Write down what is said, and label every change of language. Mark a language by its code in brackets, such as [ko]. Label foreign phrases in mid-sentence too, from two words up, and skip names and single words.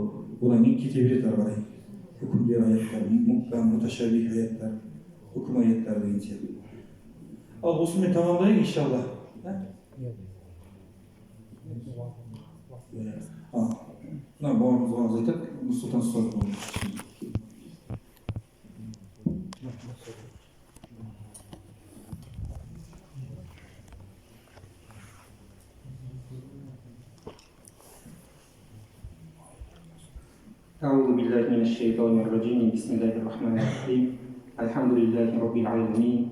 [kk] Одан кейін кете береді ары қарай. Үкімдер аяттар, мұқам, муташабих аяттар, үкім аяттар деген сияқты. Ал осымен тамамдайық иншалла. Мына бауырымыз айтады, Нұрсұлтан Сұлтанов. [ar] أعوذ بالله من الشيطان الرجيم بسم الله الرحمن الرحيم الحمد لله رب العالمين